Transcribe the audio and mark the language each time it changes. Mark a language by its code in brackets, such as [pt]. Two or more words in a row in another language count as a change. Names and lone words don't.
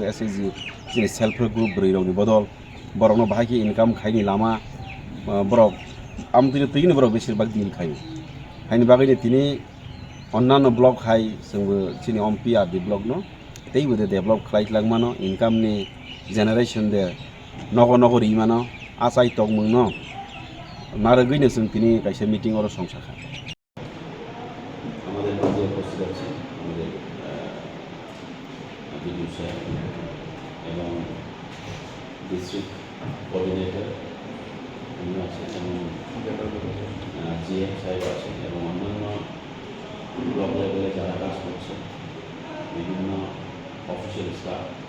[trp] SAG je [en] self help group [trp] broi rok ni bodol borok no bahai ki income khaini lama borok amtini tini borok beshirbag deal khayo haini bagai tini onnano block hai sengbo chini ompi RD block no teibo de develop khlailangmano income ni generation de nogo rimano asai tongmung no naragui ne seng tini kaisa meeting oro songsakha [bn] আমাদের মাঝে উপস্থিত আছে আমাদের বিডিও সাহেব এবং ডিস্ট্রিক্ট কোঅর্ডিনেটর এবং জিএম সাহেব আছেন এবং অন্যান্য ব্লক লেভেলে যারা কাজ করছে বিভিন্ন অফিসিয়াল স্টাফ